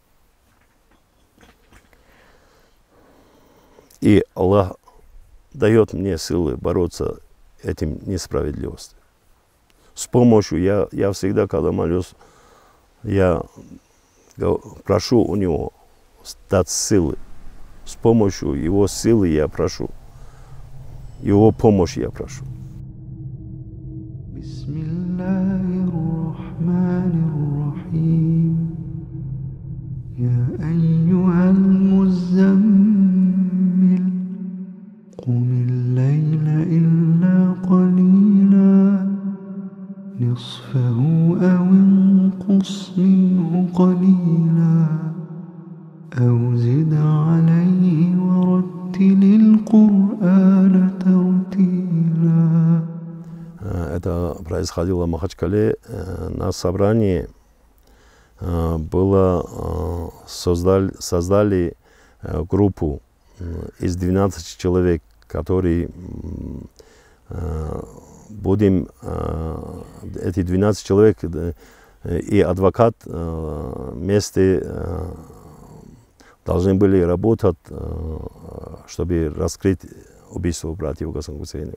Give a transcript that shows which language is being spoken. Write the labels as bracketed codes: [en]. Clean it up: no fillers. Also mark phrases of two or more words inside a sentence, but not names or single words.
[ru] И Аллах дает мне силы бороться этим несправедливостью. С помощью, я всегда, когда молюсь, я прошу у него дать силы. С помощью его силы я прошу. Его помощь я прошу. [ar] قم الليل إلا قليلا نصفه أو انقص منه قليلا أو زد عليه ورتل القرآن ترتيلا. [ru] Это происходило в Махачкале. На собрании создали группу из 12 человек, которые будем, эти 12 человек и адвокат вместе должны были работать, чтобы раскрыть убийство братьев Гасангусейновых.